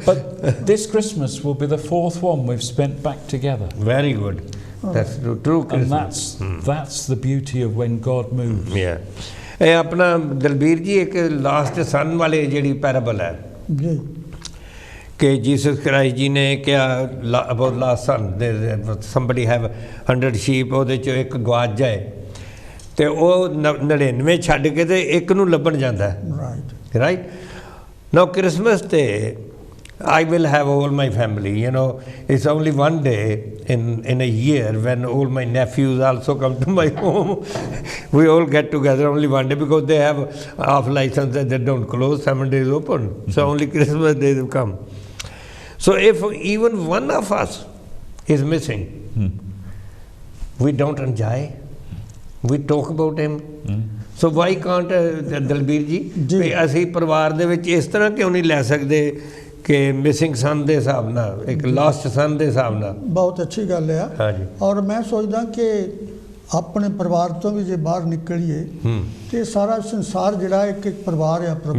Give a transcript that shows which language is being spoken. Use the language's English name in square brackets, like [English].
[English] But this Christmas will be the 4th one we've spent back together. Very good. That's true Christmas. And that's the beauty of when God moves. [Punjabi] ਇਹ ਆਪਣਾ ਦਲਬੀਰ ਜੀ ਇੱਕ last ਸਨ ਵਾਲੇ ਜਿਹੜੀ ਪੈਰਾਬਲ ਹੈ ਜੀ, [Hindi] कि जीसस क्राइस्ट जी ने क्या about last sun [English] somebody have 100 sheep, [Punjabi] ਉਹਦੇ ਚੋਂ ਇੱਕ ਗਵਾਚ ਜਾਏ ਤੇ ਉਹ 99 ਛੱਡ ਕੇ ਤੇ ਇੱਕ ਨੂੰ ਲੱਭਣ ਜਾਂਦਾ ਹੈ। [English] right now [Punjabi] ਕ੍ਰਿਸਮਸ ਤੇ [English] I will have all my family, it's only one day in a year when all my nephews also come to my home. We all get together only one day because they have off license that they don't close, 7 days open, so only Christmas day they come. So if even one of us is missing, we don't enjoy, we talk about him. So why can't [Punjabi] Dalbir ਜੀ ਅਸੀਂ ਪਰਿਵਾਰ ਦੇ ਵਿੱਚ ਇਸ ਤਰ੍ਹਾਂ ਕਿਉਂ ਨਹੀਂ ਲੈ ਸਕਦੇ ਕਿ ਮਿਸਿੰਗ ਸਨ ਦੇ ਹਿਸਾਬ ਨਾਲ, ਇੱਕ ਲਾਸਟ ਸਨ ਦੇ ਹਿਸਾਬ ਨਾਲ? ਬਹੁਤ ਅੱਛੀ ਗੱਲ ਆ। ਹਾਂਜੀ। ਔਰ ਮੈਂ ਸੋਚਦਾ ਕਿ ਆਪਣੇ ਪਰਿਵਾਰ ਤੋਂ ਵੀ ਜੇ ਬਾਹਰ ਨਿਕਲੀਏ ਤੇ ਸਾਰਾ ਸੰਸਾਰ ਜਿਹੜਾ ਇੱਕ ਪਰਿਵਾਰ ਆ ਪ੍ਰਭੂ।